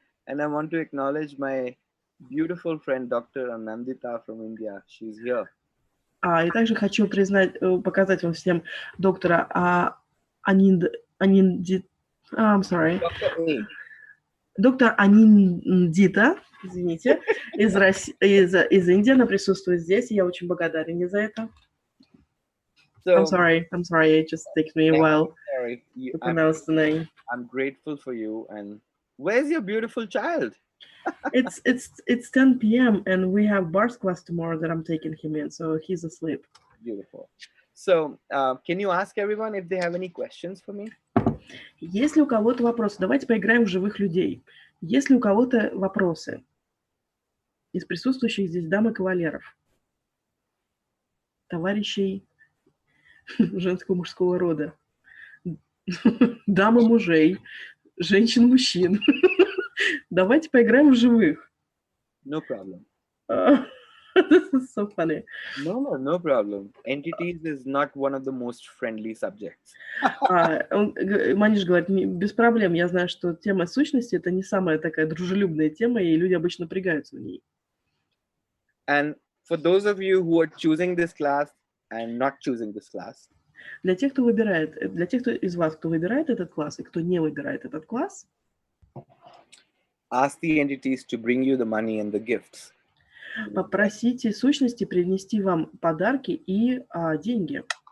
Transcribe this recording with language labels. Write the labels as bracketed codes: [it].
[en] And I want to acknowledge my beautiful friend, Dr. Anandita from India. She's here. [ru] И также хочу показать вам всем доктора [en] I'm sorry. [ru] Доктор Аниндита, извините, из Индии, она присутствует здесь, и я очень благодарен ей за это. [en] So, I'm sorry, it just takes me a while to pronounce the name. I'm grateful for you. And where's your beautiful child? It's 10 p.m. and we have bars class tomorrow that I'm taking him in, so he's asleep. Beautiful. So, can you ask everyone if they have any questions for me? [ru] Если у кого-то вопросы, давайте поиграем в живых людей. Если у кого-то вопросы из присутствующих здесь дам и кавалеров, товарищей женского мужского рода, дам и мужей, женщин-мужчин, давайте поиграем в живых. [en] No problem. This is so funny. No problem. Entities is not one of the most friendly subjects. [ru] Мониш говорит, без проблем. Я знаю, что тема сущности – это не самая такая дружелюбная тема, и люди обычно напрягаются в ней. [en] And for those of you who are choosing this class and not choosing this class, [ru] для тех из вас, кто выбирает этот класс и кто не выбирает этот класс, [en] ask the entities to bring you the money and the gifts. [ru] Попросите сущности принести вам подарки и деньги.